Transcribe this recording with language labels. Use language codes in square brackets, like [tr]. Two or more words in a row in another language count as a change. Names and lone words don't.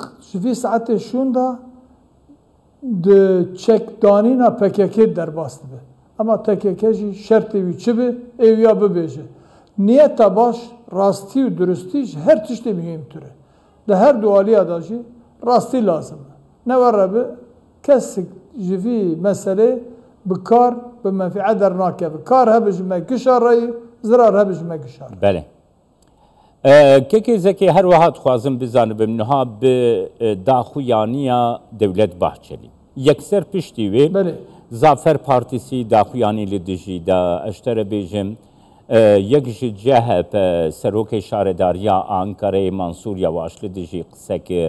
[ku] ji vê saetê şûn da di çekdanîna PKK derbas dibe ama PKK jî şertê wî çi be ew ya bibêje niyeta baş rastî û durustî ji her tiştê mühîmtir e di her du aliya da jî rastî lazim e ne were bi kesik ji vî meselê bi kar bi menfiet dernakeve kar hebe ji me gişarayê zirar hebe ji me gişar Belê کێکی زەکی هەروەها دخوازم بزانم نها bi daxuyaniya Dewlet Bahçeli. Yekser piştî wê Zafer Partîsî daxuyanî li dijî da ez tere bêjim yek ji CHP Serokê Şaredariya Ankarayê Mansûr Yewaş li dijî qise kir.